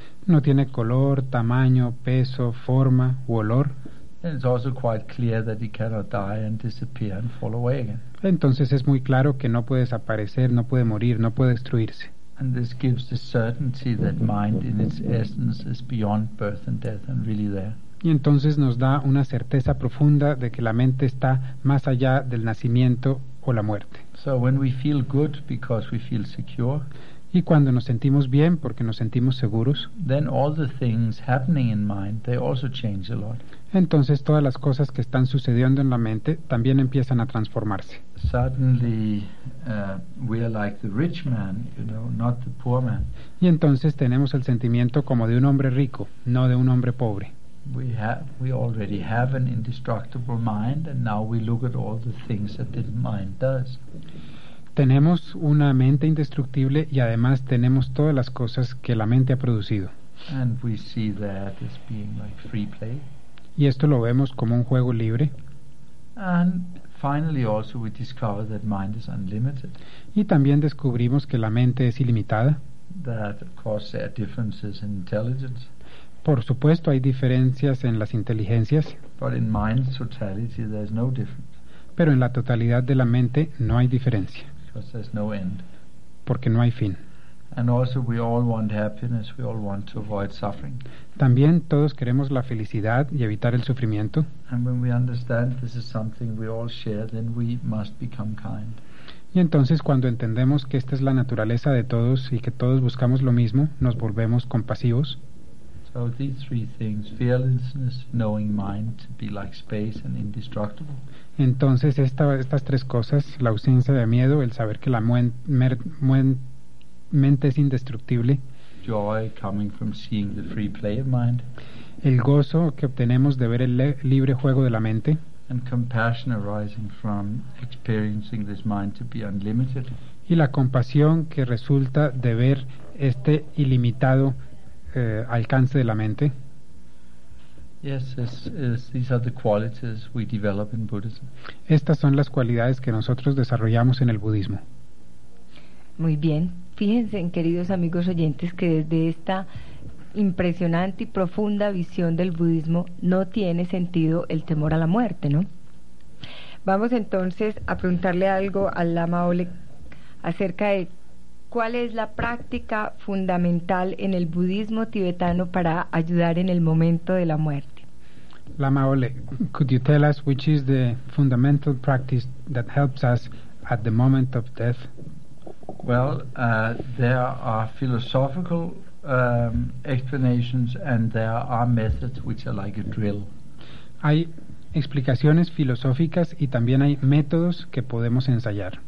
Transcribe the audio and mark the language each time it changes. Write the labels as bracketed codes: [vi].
[es] No tiene color, tamaño, peso, forma u olor. [en] And it's also quite clear that it cannot die and disappear and fall away again. [es] Entonces es muy claro que no puede desaparecer, no puede morir, no puede destruirse. [en] And this gives the certainty that mind in its essence is beyond birth and death and really there. [es] Y entonces nos da una certeza profunda de que la mente está más allá del nacimiento o la muerte. [en] So when we feel good because we feel secure, [es] y cuando nos sentimos bien porque nos sentimos seguros, [en] then all the things happening in mind, they also change a lot. [es] Entonces todas las cosas que están sucediendo en la mente también empiezan a transformarse. [en] Suddenly, we are like the rich man, you know, not the poor man. [es] Y entonces tenemos el sentimiento como de un hombre rico, no de un hombre pobre. [en] We already have an indestructible mind, and now we look at all the things that the mind does. [es] Tenemos una mente indestructible y además tenemos todas las cosas que la mente ha producido. [en] And we see that as being like free play. [es] Y esto lo vemos como un juego libre. [en] And finally, also we discover that mind is unlimited. [es] Y también descubrimos que la mente es ilimitada. [en] That of course there are differences in intelligence. [es] Por supuesto, hay diferencias en las inteligencias. [en] But in mind's totality, there's no difference. [es] Pero en la totalidad de la mente no hay diferencia. [en] Because there's no end. [es] Porque no hay fin. [en] And also we all want happiness, we all want to avoid suffering. [es] También todos queremos la felicidad y evitar el sufrimiento. [en] And when we understand this is something we all share, then we must become kind. [es] Y entonces cuando entendemos que esta es la naturaleza de todos y que todos buscamos lo mismo, nos volvemos compasivos. [en] So these three things, fearlessness, knowing mind to be like space and indestructible. [es] Entonces estas tres cosas, la ausencia de miedo, el saber que la mente es indestructible. [en] Joy coming from seeing the free play of mind. [es] El gozo que obtenemos de ver el libre juego de la mente. [en] And compassion arising from experiencing this mind to be unlimited. [es] Y la compasión que resulta de ver este ilimitado alcance de la mente. [en] Yes, these are the qualities we develop in Buddhism. [es] Estas son las cualidades que nosotros desarrollamos en el budismo. Muy bien. Fíjense, queridos amigos oyentes, que desde esta impresionante y profunda visión del budismo no tiene sentido el temor a la muerte, ¿no? Vamos entonces a preguntarle algo al Lama Ole acerca de cuál es la práctica fundamental en el budismo tibetano para ayudar en el momento de la muerte. [en] Lama Ole, could you tell us which is the fundamental practice that helps us at the moment of death? Well, there are philosophical explanations and there are methods which are like a drill. [es] Hay explicaciones filosóficas y también hay métodos que podemos ensayar.